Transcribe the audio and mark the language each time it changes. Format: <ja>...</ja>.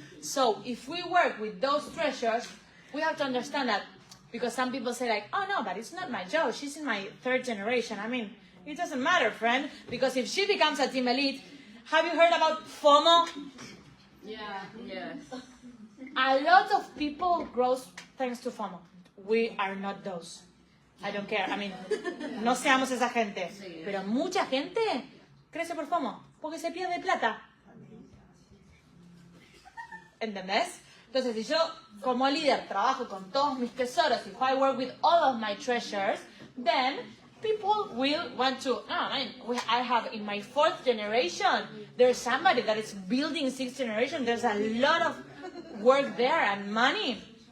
<en>So if we work with those treasures, we have to understand that, because some people say like, oh no, but it's not my job, she's in my 3rd generation. I mean, it doesn't matter, friend, because if she becomes a team elite, have you heard about FOMO? Yeah. Yes. A lot of people grow thanks to FOMO. We are not those. I don't care. I mean,</en> <es>no seamos esa gente. Pero mucha gente crece por FOMO, porque se pierde plata. ¿Entendés? Entonces, si yo como líder trabajo con todos mis tesoros,</es> <en>if I work with all of my treasures, then people will want to, I have in my 4th generation, there's somebody that is building 6th generation, there's a lot of work there and money.</en>